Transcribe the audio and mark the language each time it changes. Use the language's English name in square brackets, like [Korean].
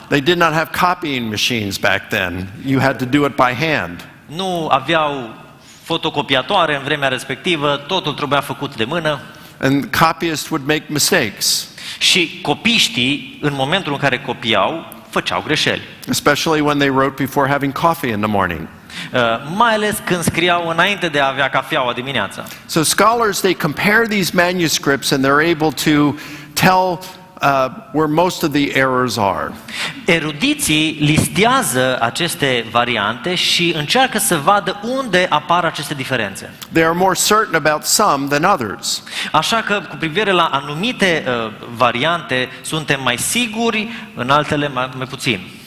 [English] They did not have copying machines back then. You had to do it by hand. [Romanian] Nu aveau fotocopiatoare în vremea respectivă, totul trebuia făcut de mână. [English] And copyists would make mistakes, [Romanian] Și copiștii, în momentul în care copiau, făceau greșeli. [English] especially when they wrote before having coffee in the morning. [Romanian] Mai ales când scriau înainte de a avea cafeaua dimineața. [English] So scholars, they compare these manuscripts and they're able to tell where most of the errors are. [Romanian] Erudiții listează aceste variante și încearcă să vadă unde apar aceste diferențe. [English] They are more certain about some than others. [Romanian] Așa că cu privire la anumite variante suntem mai siguri, în altele mai puțin.